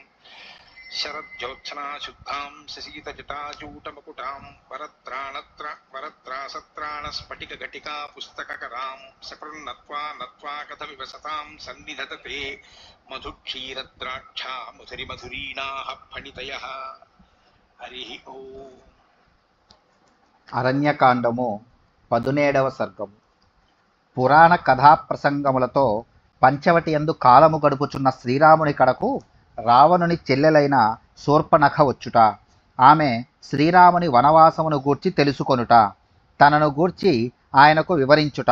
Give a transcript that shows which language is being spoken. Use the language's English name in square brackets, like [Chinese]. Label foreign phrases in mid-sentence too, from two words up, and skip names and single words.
[Sanskrit] शरज्योत्सना शुद्धां शशीतजटाजूटमकुटां वरत्रासत्राणस्फटिकघटिका पुस्तककरां सकृन्नत्वा नत्वा कथमिव सतां सन्निधत्ते मधुक्षीरद्राक्षा मधुरिमधुरीणाः फणितयः। हरि ओम्। [Telugu] అరణ్యకాండము 17వ సర్గము. పురాణ కథా ప్రసంగములతో పంచవటి యందు కాలము గడుపుచున్న శ్రీరాముని కడకు రావణుని చెల్లెలైన శూర్పణఖ వచ్చుట, ఆమె శ్రీరాముని వనవాసమును గూర్చి తెలుసుకొనుట, తనను గూర్చి ఆయనకు వివరించుట.